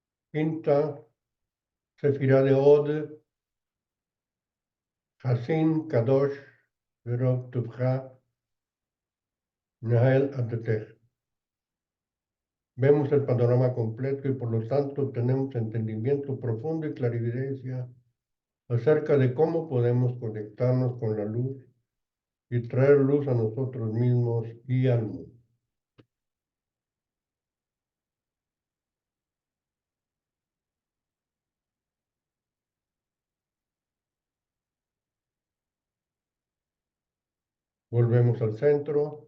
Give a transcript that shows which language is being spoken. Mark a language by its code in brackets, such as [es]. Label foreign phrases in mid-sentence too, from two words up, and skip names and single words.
[es] quinta sefirá de Od, [he] חסין קדוש ברוב טובך נהל עדתך. [es] Vemos el panorama completo y por lo tanto tenemos entendimiento profundo y clarividencia acerca de cómo podemos conectarnos con la luz y traer luz a nosotros mismos y al mundo. Volvemos al centro.